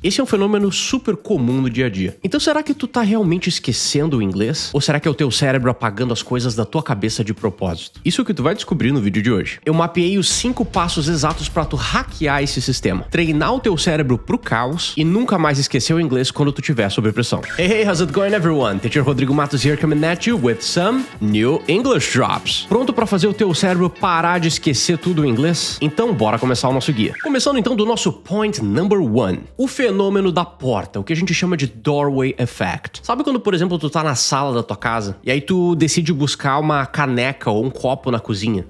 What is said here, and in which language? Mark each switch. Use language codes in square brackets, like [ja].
[pt] Esse é um fenômeno super comum no dia a dia. Então será que tu tá realmente esquecendo o inglês? Ou será que é o teu cérebro apagando as coisas da tua cabeça de propósito? Isso é o que tu vai descobrir no vídeo de hoje. Eu mapeei os 5 passos exatos pra tu hackear esse sistema, treinar o teu cérebro pro caos e nunca mais esquecer o inglês quando tu tiver sob pressão. [en] Hey, how's it going everyone? Teacher Rodrigo Matos here coming at you with some new English drops. [pt] Pronto pra fazer o teu cérebro parar de esquecer tudo em inglês? Então bora começar o nosso guia. Começando então do nosso [en] point number 1. [pt] O fenômeno da porta, o que a gente chama de Doorway Effect. Sabe quando, por exemplo, tu tá na sala da tua casa e aí tu decide buscar uma caneca ou um copo na cozinha?